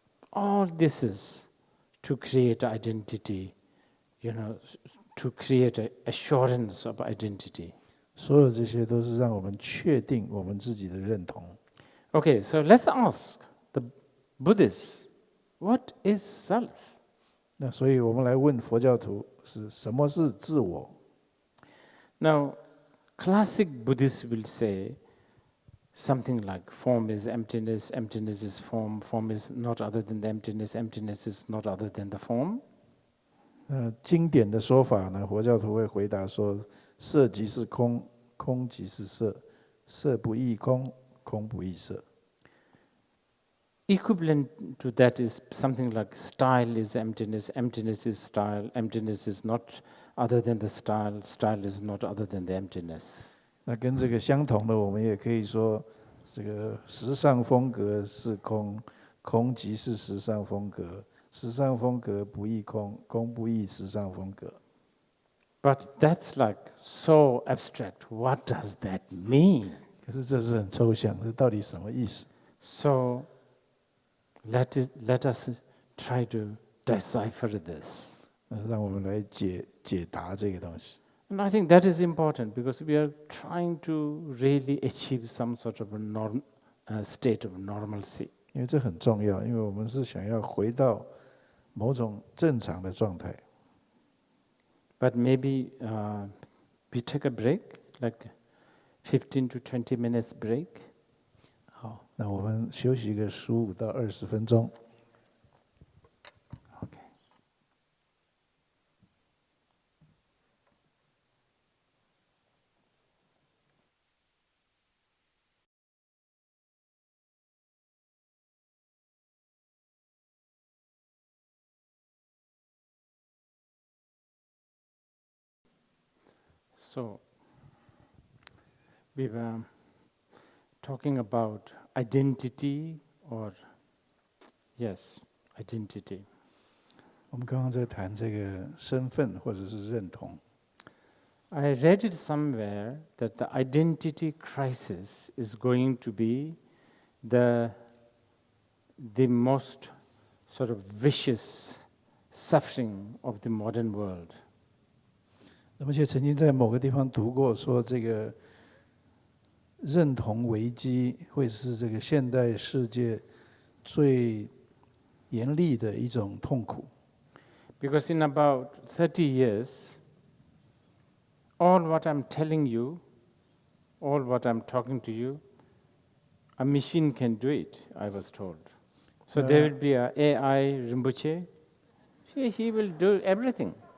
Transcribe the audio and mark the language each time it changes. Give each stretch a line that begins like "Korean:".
English: All this is to create identity, to create an assurance of identity.
Chinese: 所有这些都是让我们确定我们自己的认同。
English: Okay, so let's ask the Buddhists, what is self?
Chinese: 那所以我们来问佛教徒是什么是自我
English: Now, classic Buddhists will say something like form is emptiness, emptiness is form, form is not other than the emptiness, emptiness is not other than the form.
Chinese: 经典的说法呢，佛教徒会回答说：色即是空，空即是色，色不异空，空不异色。
English: Equivalent to that is something like style is emptiness, emptiness is style, emptiness is not other than the style, style is not other than the emptiness.
Chinese: 那跟这个相同的，我们也可以说，这个时尚风格是空，空即是时尚风格，时尚风格不异空，空不异时尚风格。
English: But that's like so abstract. What does that mean?
Chinese: 可是这是很抽象，这到底什么意思
English: So let us try to decipher this.
Chinese: 让我们来解答这个东西。
English: And I think that is important because we are trying to really achieve some sort of a state of normalcy.
Chinese: 因为这很重要，因为我们是想要回到某种正常的状态。
English: But maybe we take a break, like 15 to 20 minutes break.
Chinese: 好，那我们休息个15到20分钟。
English: Okay. So we were talking about identity identity.
Chinese: 我们刚刚在谈这个身份或者是认同。
English: I read it somewhere that the identity crisis is going to be the most sort of vicious suffering of the modern world.
Chinese: 那么，且曾经在某个地方读过，说这个认同危机会是这个现代世界最严厉的一种痛苦。
English: Because in about 30 years, all what I'm telling you, all what I'm talking to you, a machine can do it, I was told. So there will be an AI Rinpoche, he will do everything.